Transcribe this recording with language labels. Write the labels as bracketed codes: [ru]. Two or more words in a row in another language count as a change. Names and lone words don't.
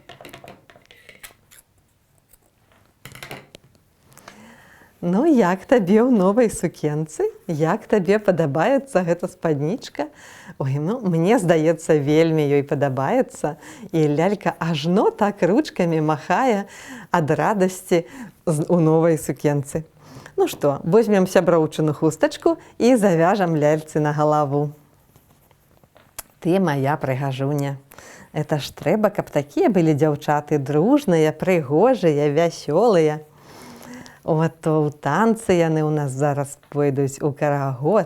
[be] Як табе ў новай сукенцы? Як табе падабаецца гэта спаднічка? Мне здаецца, вельмі ёй падабаецца. І лялька ажно так ручкамі махае ад радасці у новай сукенцы. [ru] Ну что, возьмем [be] сяброўчыну хустачку [ru] и завяжем [be] ляльцы на галаву. [ru] Ты моя прыгажуня. Это ж [be] трэба, каб такія былі дзяўчаты дружныя, прыгожыя, вясёлыя. Вот то ў танцы яны ў нас зараз пойдуць у карагод.